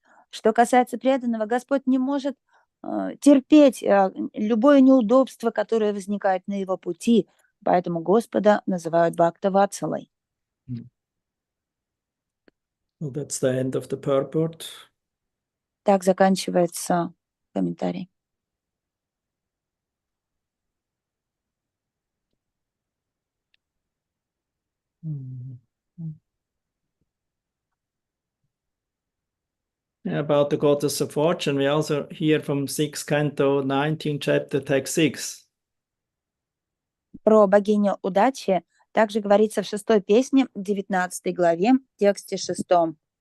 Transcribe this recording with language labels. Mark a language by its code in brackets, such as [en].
[ru] Что касается преданного, Господь не может терпеть любое неудобство, которое возникает на его пути, поэтому Господа называют Бхакта Ватсалой. [en] Well, that's the end of the purport. [ru] Так заканчивается комментарий. [en] About the goddess of fortune, we also hear from 6th canto, 19th chapter, text 6. [ru] Про богиню удачи также говорится в 6-й песне, 19 главе, тексте 6.